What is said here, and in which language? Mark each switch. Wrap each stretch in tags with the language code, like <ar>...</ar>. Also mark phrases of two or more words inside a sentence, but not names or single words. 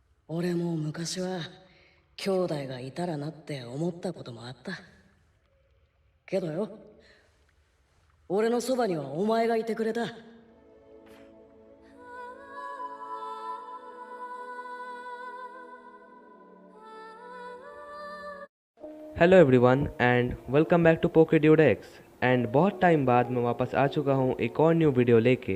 <ja>俺も昔は兄弟がいたらなって思ったこともあった。けどよ、俺のそばにはお前がいてくれた。</ja> <en>Hello everyone and welcome back to Pokedudex.</en> <hi>एंड बहुत टाइम बाद मैं वापस आ चुका हूँ एक और</hi> <en>new video</en> <hi>लेके।</hi>